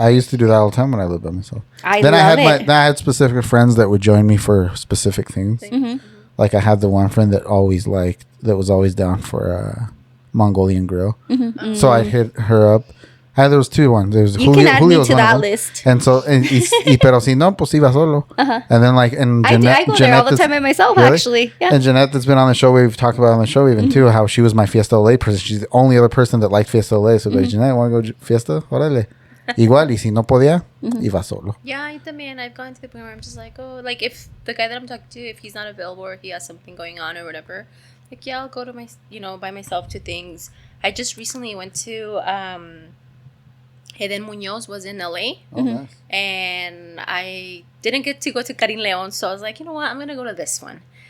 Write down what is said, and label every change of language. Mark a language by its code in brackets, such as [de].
[en] I used to do that all the time when I lived by myself. I had specific friends that would join me for specific things. Like I had the one friend that was always down for a Mongolian grill. So I'd hit her up. There was two ones. There was you can add me to that list. And so, [es] pero si no, pues iba solo. [en] And then I go there all the time by myself, really? Actually. Yeah. And Jeanette that's been on the show, we've talked about on the show even too, how she was my Fiesta Olé person. She's the only other person that liked Fiesta Olé. So like, Jeanette, want to go Fiesta? [es] Órale. Igual, y si no podía, iba solo. [en] Yeah, I mean, I've gone to the point where I'm just like, oh, like if the guy that I'm talking to, if he's not available or if he has something going on or whatever, like, yeah, I'll go to by myself to things. I just recently went to, Eden Munoz was in LA. Oh, nice. And I didn't get to go to Karin Leon, so I was like, you know what, I'm gonna go to this one.